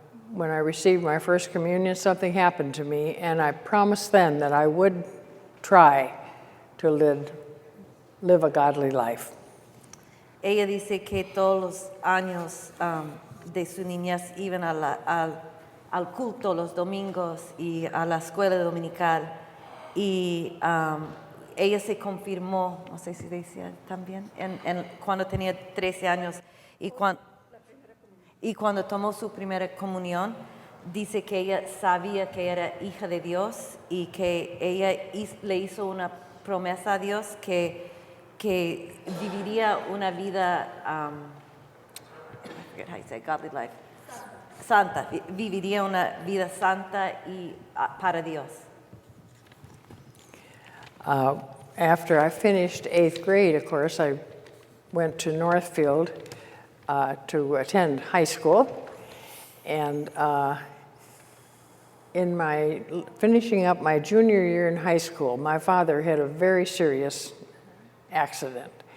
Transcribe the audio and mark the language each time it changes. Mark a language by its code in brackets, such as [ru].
[en] When I received my first communion, something happened to me, and I promised then that I would try to live a godly life. [es] Ella dice que todos los años de su niñez iban al culto los domingos y a la escuela dominical, y ella se confirmó, no sé si decía también, cuando tenía 13 años, y cuando tomó su primera comunión, dice que ella sabía que era hija de Dios y que ella le hizo una promesa a Dios que viviría una vida, [en] I forget how you say godly life, [es] santa, viviría una vida santa y para Dios. [en] After I finished 8th grade, of course, I went to Northfield to attend high school. And in finishing up my junior year in high school, my father had a very serious accident.